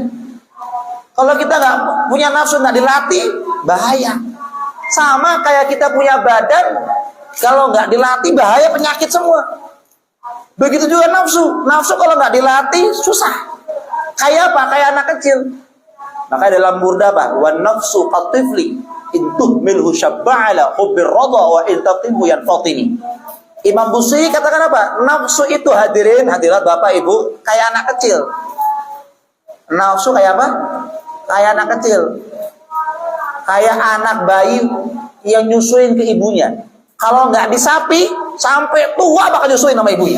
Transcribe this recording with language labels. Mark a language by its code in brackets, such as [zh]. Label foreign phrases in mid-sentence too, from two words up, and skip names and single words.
[id] Kalau kita gak punya nafsu, gak dilatih, bahaya. Sama kayak kita punya badan, kalau nggak dilatih bahaya, penyakit semua. Begitu juga nafsu. Nafsu kalau nggak dilatih susah. Kayak apa? Kayak anak kecil. Makanya dalam burda apa? [ar] والنفس كالطفل إن تهمله شب على حب الرضا وإن تفطمه ينفطم. [id] Imam Busiri katakan apa? Nafsu itu hadirin hadirat bapak ibu kayak anak kecil. Nafsu kayak apa? Kayak anak kecil. Kayak anak bayi yang nyusuin ke ibunya. Kalau nggak disapi, sampai tua bakal nyusuin sama ibunya.